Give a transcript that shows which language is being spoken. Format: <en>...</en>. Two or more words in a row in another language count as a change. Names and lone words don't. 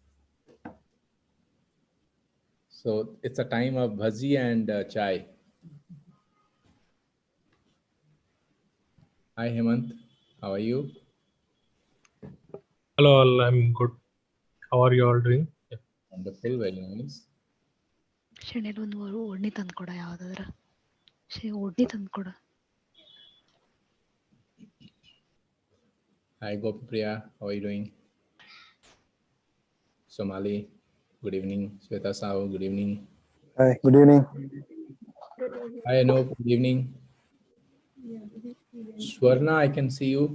<en>So it's a time of bhaji and chai. Hi Hemant, how are you? Hello, all. I'm good. How are you all doing? Yeah. Wonderful, very nice.</en> <kn>ಶೆಣೆಲ್ ಒಂದು ಒಡ್ನಿ ತಂದ್ಕೊಡ ಯಾವ್ದಾದ್ರ ಒಡ್ನಿ ತಂದ್ಕೊಡ.</kn> <en>Hi Gopipriya, how are you doing? Somali, good evening. Sweta Sao, good evening. Hi, good evening. Good evening. Hi Anup, good evening. Swarna, I can see you.</en>